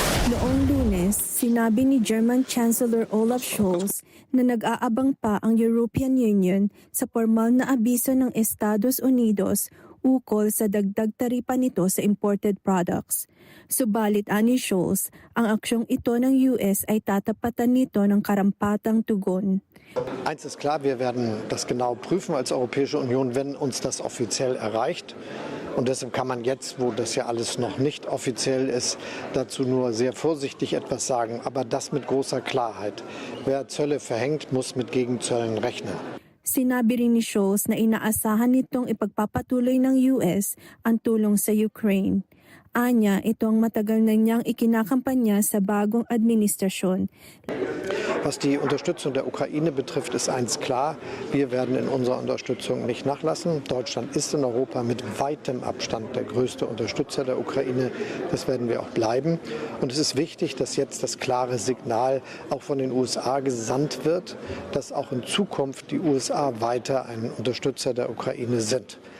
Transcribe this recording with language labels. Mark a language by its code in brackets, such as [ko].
[tl] Noong Lunes, sinabi ni German Chancellor Olaf Scholz na nag-aabang pa ang European Union sa formal na abiso ng Estados Unidos ukol sa dagdag taripa nito sa imported products. Subalit ani Scholz, ang aksyong ito ng US ay tatapatan nito ng karampatang tugon. [de] Eins ist klar, wir werden das genau prüfen als Europäische Union, wenn uns das offiziell erreicht. Und deshalb kann man jetzt, wo das ja alles noch nicht offiziell ist, dazu nur sehr vorsichtig etwas sagen. Aber das mit großer Klarheit. Wer Zölle verhängt, muss mit Gegenzöllen rechnen. [tl] Sinabi rin ni Scholz na inaasahan nitong ipagpapatuloy ng US ang tulong sa Ukraine. Anya, ito ang matagal na niyang ikinakampanya sa bagong administrasyon. [de] Was die Unterstützung der Ukraine betrifft, ist eins klar. Wir werden in unserer Unterstützung nicht nachlassen. Deutschland ist in Europa mit weitem Abstand der größte Unterstützer der Ukraine. Das werden wir auch bleiben. Und es ist wichtig, dass jetzt das klare Signal auch von den USA gesandt wird, dass auch in Zukunft die USA weiter ein Unterstützer der Ukraine sind.